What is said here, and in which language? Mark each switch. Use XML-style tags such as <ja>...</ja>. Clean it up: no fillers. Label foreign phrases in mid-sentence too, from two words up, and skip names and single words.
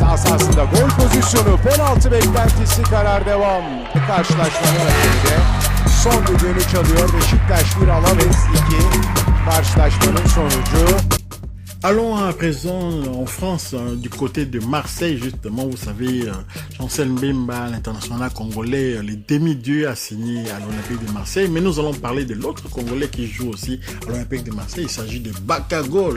<tr>sahasında gol pozisyonu, penaltı beklentisi, karar devam. Karşılaşmanın hakemi de son düdüğünü çalıyor. Beşiktaş 1, Alaves 2. Karşılaşmanın sonucu.</tr> <fr>Allons à présent en France, du côté de Marseille, justement, vous savez, Chancel Mbemba, l'international congolais, les demi-dieux a signé à l'Olympique de Marseille, mais nous allons parler de l'autre Congolais qui joue aussi à l'Olympique de Marseille, il s'agit de Bakagol.</fr>